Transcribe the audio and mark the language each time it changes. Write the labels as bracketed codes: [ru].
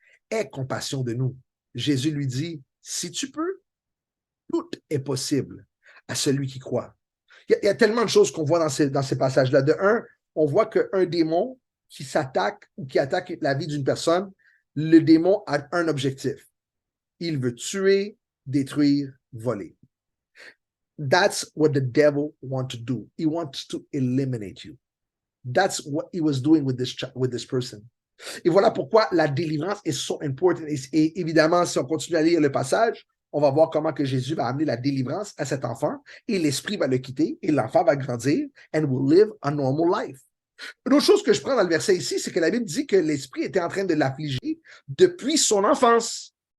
[fr] Aie compassion de nous. » Jésus lui dit, « Si tu peux, tout est possible à celui qui croit. » Il y a tellement de choses qu'on voit dans ces passages-là. De un, on voit qu'un démon qui s'attaque ou qui attaque la vie d'une personne, le démon a un objectif. Il veut tuer, détruire, voler. [en] That's what the devil wants to do. He wants to eliminate you. That's what he was doing with this person. [fr] Et voilà pourquoi la délivrance est [en] so important. [fr] Et évidemment, si on continue à lire le passage, on va voir comment que Jésus va amener la délivrance à cet enfant et l'esprit va le quitter et l'enfant va grandir [en] and will live a normal life. [fr] Une autre chose que je prends dans le verset ici, c'est que la Bible dit que l'esprit était en train de l'affliger depuis son enfance.